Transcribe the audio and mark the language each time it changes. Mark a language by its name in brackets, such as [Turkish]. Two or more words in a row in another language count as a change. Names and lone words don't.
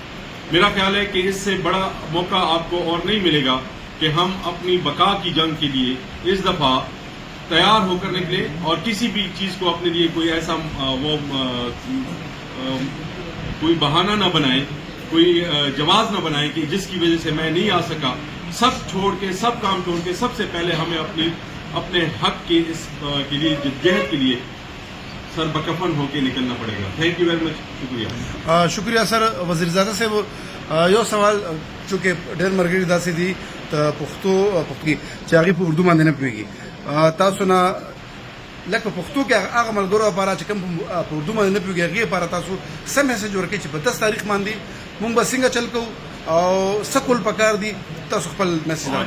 [Urdu] میرا خیال ہے کہ اس سے بڑا موقع آپ کو اور نہیں ملے گا کہ ہم اپنی بقا کی جنگ کے لیے اس دفعہ تیار ہو کر نکلے اور کسی بھی چیز کو اپنے لیے کوئی ایسا کوئی بہانہ نہ بنائیں، کوئی جواز نہ بنائیں کہ جس کی وجہ سے میں نہیں آ سکا. سب چھوڑ کے، سب کام چھوڑ کے سب سے پہلے ہمیں اپنے حق کے کے لیے جدوجہد کے لیے سر بکفن ہو کے نکلنا پڑے گا. [English] thank you very much. شکریہ. [Urdu] شکریہ سر وزیر زادہ سے. وہ یہ سوال چونکہ [Pashto] ډېر مرګري داسې دي ته پښتو کی چې هغې په اردو باندې نه پوهېږي. تاسو نه لکه په پښتو کې هغه ملګرو لپاره چې کوم په اردو باندې نه پوهېږي هغې لپاره تاسو څه میسج ورکړئ چې په 10 تاریخ باندې مونږ به څنګه چل کوو او څه کول پکار دي تاسو خپل میسج راکړئ.